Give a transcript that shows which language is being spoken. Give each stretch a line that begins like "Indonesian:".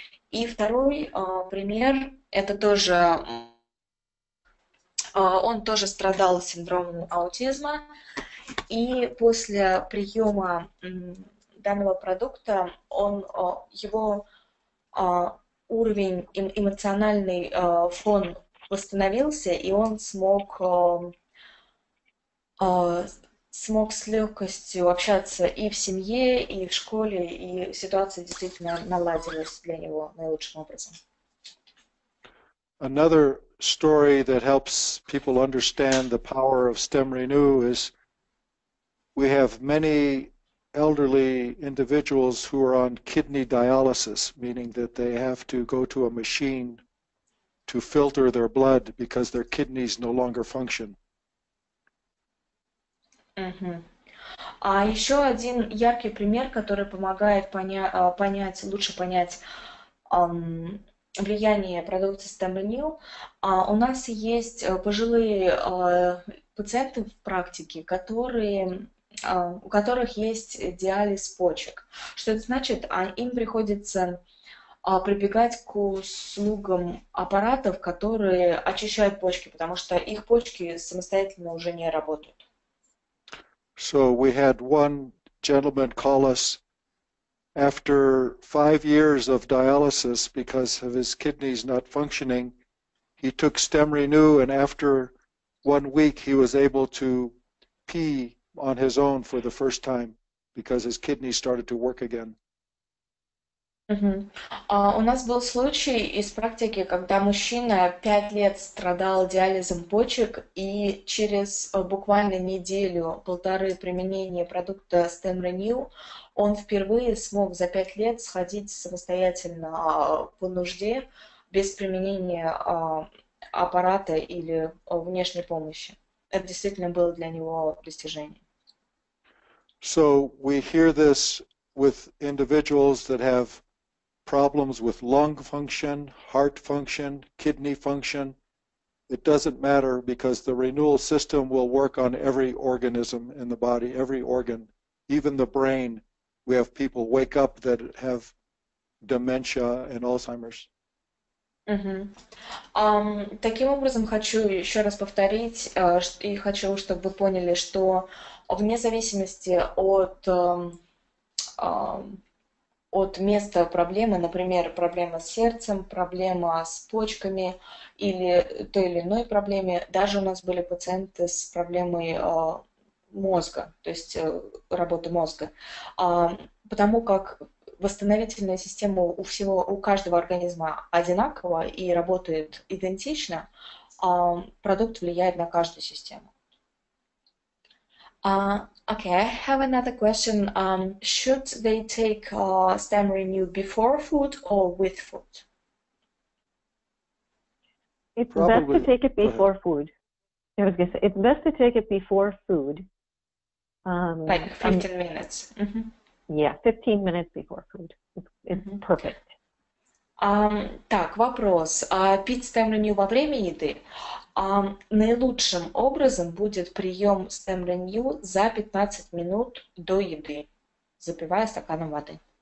Russian: И второй пример, это тоже, он тоже страдал синдромом аутизма, и после приема данного продукта его уровень, эмоциональный фон восстановился, и он смог с легкостью общаться и в семье, и в школе, и ситуация действительно наладилась для него наилучшим образом.
English: Another story that helps people understand the power of StemRenu is we have many elderly individuals who are on kidney dialysis, meaning that they have to go to a machine to filter their blood because their kidneys no longer function.
Russian: А еще один яркий пример, который помогает лучше понять влияние продукции StemRenu. У нас есть пожилые пациенты в практике, у которых есть диализ почек. Что это значит? Им приходится прибегать к услугам аппаратов, которые очищают почки, потому что их почки самостоятельно уже не работают.
English: So we had one gentleman call us after 5 years of dialysis because of his kidneys not functioning. He took StemRenu, and after 1 week he was able to pee on his own for the first time because his kidneys started to work again.
Russian: У нас был случай из практики, когда мужчина 5 лет страдал диализом почек, и через буквально неделю-полторы применения продукта StemRenu он впервые смог за 5 лет сходить самостоятельно по нужде без применения аппарата или внешней помощи. Это действительно было для него достижение.
English: So we hear this with individuals that have problems with lung function, heart function, kidney function. It doesn't matter because the renewal system will work on every organism in the body, every organ, even the brain. We have people wake up that have dementia and Alzheimer's.
Russian: Таким образом, хочу еще раз повторить, и хочу, чтобы вы поняли, что вне зависимости от места проблемы, например, проблема с сердцем, проблема с почками или той или иной проблеме, даже у нас были пациенты с проблемой мозга, то есть работы мозга, потому как восстановительная система у каждого организма одинакова и работает идентично, продукт влияет на каждую систему.
English: Okay, I have another question. Should they take StemRenu before food or with food? It's best to take it before food. I was going to say, it's best to take it before food. Like 15 minutes. Yeah, 15 minutes before food. It's perfect.
Russian: Так, вопрос. Пить StemRenu во время еды? Наилучшим образом будет прием StemRenu за 15 минут до еды, запивая стаканом воды.